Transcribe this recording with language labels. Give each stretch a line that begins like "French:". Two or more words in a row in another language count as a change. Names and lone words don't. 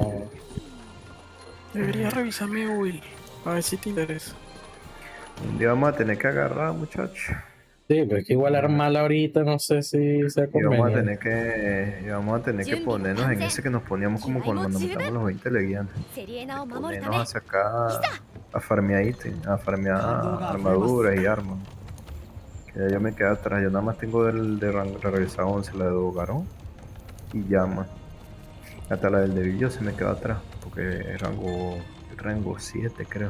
Spanish: Debería revisar mi will. A ver si te interesa. Un día vamos a tener que agarrar, muchachos. Sí, pues que igual armarla ahorita no sé si sea conveniente. Y vamos a tener que ponernos en ese que nos poníamos como cuando nos metamos los 20 leguianes.
Japanese: セリエナを守るた
Spanish: Ponernos
Japanese: め
Spanish: a sacar, a farmear ítems, a farmear armaduras y armas. Que ya yo me quedé atrás, yo nada más tengo de regresar 11, la de Dogarón y llama. Hasta la del Devillo se me quedó atrás, porque es rango 7 creo.